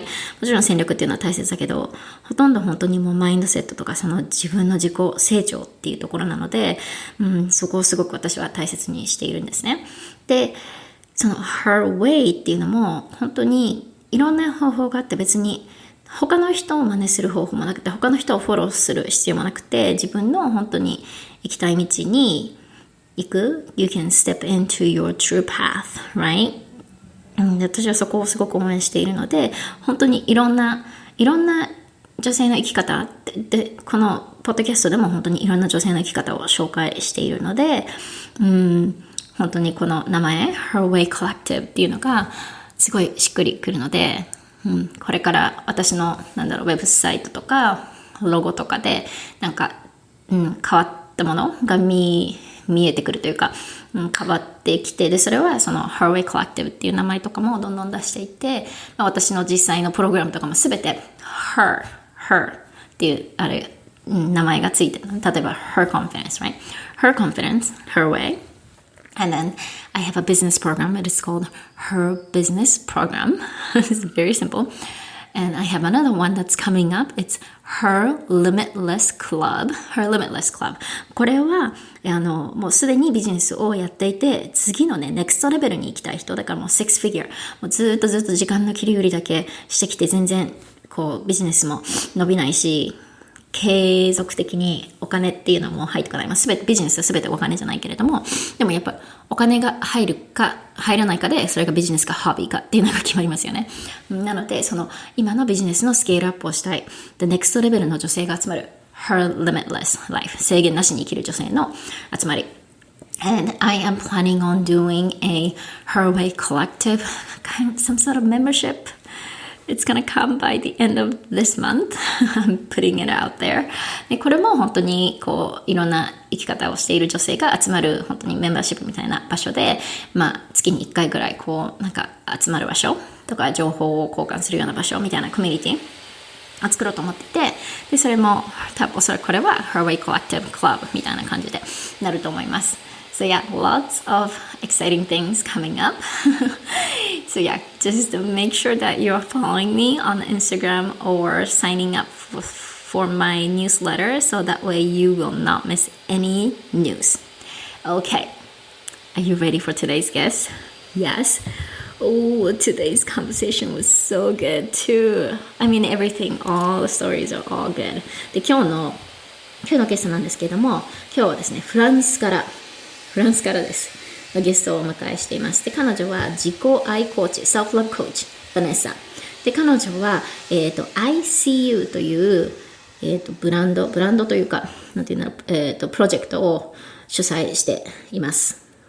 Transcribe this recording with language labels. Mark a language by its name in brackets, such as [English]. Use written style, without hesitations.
[Japanese] もちろん戦略っていうのは大切だけど、ほとんど本当にもうマインドセットとかその自分の自己成長っていうところなので、そこをすごく私は大切にしているんですね。で、その her way っていうのも本当にいろんな方法があって、別に他の人を真似する方法もなくて、他の人をフォローする必要もなくて、自分の本当に行きたい道に行く [English] You can step into your true path, right? [Japanese] 私はそこをすごく応援しているので、本当にいろんな女性の生き方で、このポッドキャストでも本当にいろんな女性の生き方を紹介しているので、本当にこの名前 Her Way Collective っていうのがすごいしっくりくるので、これから私のウェブサイトとかロゴとかでなんか、変わったものが見えてくるというか、変わってきて、でそれはその Her Way Collective っていう名前とかもどんどん出していって、私の実際のプログラムとかもすべて Her っていう名前がついてる。 [English] 例えば Her Confidence, right? Her Confidence, Her Way. And then I have a business program. It is called Her Business Program. It's very simple. And I have another one that's coming up. It's Her Limitless Club. Her Limitless Club. [Japanese] これはもうすでにビジネスをやっていて、次のね、ネクストレベルに行きたい人だからもう6 figure。もうずっと時間の切り売りだけしてきて、全然こうビジネスも伸びないし、継続的にお金っていうのも入ってこない。全てビジネスは全てお金じゃないけれども、でもやっぱお金が入るか入らないかで、それがビジネスかホビーかっていうのが決まりますよね。なので、その今のビジネスのスケールアップをしたい。で、ネクストレベルの女性が集まる Her Limitless Life。制限なしに生きる女性の集まり。 [English] And I am planning on doing a Her Way Collective, some sort of membership.It's gonna come by the end of this month. I'm putting it out there. [Japanese] でこれも本当にこういろんな生き方をしている女性が集まる本当にメンバーシップみたいな場所で、月に1回ぐらいこうなんか集まる場所とか情報を交換するような場所みたいなコミュニティを作ろうと思ってて、でそれも多分おそらくこれは Her Way Collective Club みたいな感じでなると思います。 [English] So yeah, lots of exciting things coming up. So yeah, just make sure that you're following me on Instagram or signing up for my newsletter so that way you will not miss any news. Okay, are you ready for today's guest? Yes. Oh, today's conversation was so good too. I mean, everything, all the stories are all good. [Japanese] で、今日のゲストなんですけれども、今日はですね、フランスからですゲストをお迎えしています。で、彼女は自己愛コーチ、セルフラブコーチ、Vanessa。で、彼女は、ICU という、ブランドというか、なんていうの、プロジェクトを主催しています。